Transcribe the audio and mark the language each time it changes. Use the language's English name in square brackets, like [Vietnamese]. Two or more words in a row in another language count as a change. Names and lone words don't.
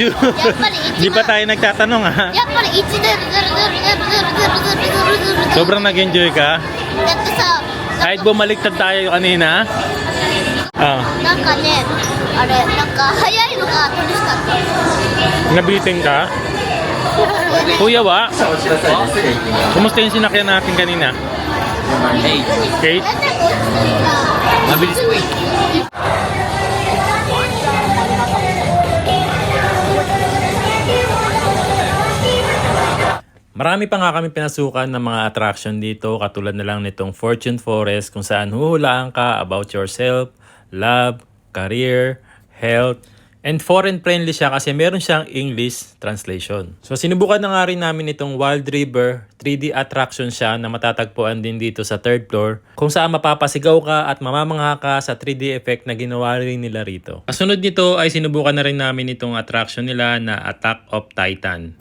[Filipino] Ju- [Japanese] やっぱり1 [Filipino] Di pa tayo nagtatanong ha? [Japanese] やっぱり1 0 0 0 0 0 0 0 0 0 0 [Filipino] Sobrang nag-enjoy ka? [Japanese] だってさ [Filipino] Kahit bumaliktad tayo kanina? Ah, [Japanese] なんかねあれなんか早いのが楽しかった [Filipino] nabitin ka? Kuya wa? Kumusta yung sinakyan natin kanina? 8。 Kate? [Japanese] だってこっちが [Filipino] Mabilis po eh. Marami pa nga kami pinasukan ng mga attraction dito katulad na lang nitong Fortune Forest kung saan huhulaan ka [English] about yourself, love, career, health, [Filipino] and [English] foreign friendly [Filipino] siya kasi meron siyang [English] English translation. [Filipino] So sinubukan na nga rin namin itong Wild River 3D attraction siya na matatagpuan din dito sa [English] third floor [Filipino] kung saan mapapasigaw ka at mamamangha ka sa 3D effect na ginawa rin nila rito. Kasunod nito ay sinubukan na rin namin itong attraction nila na Attack of Titan.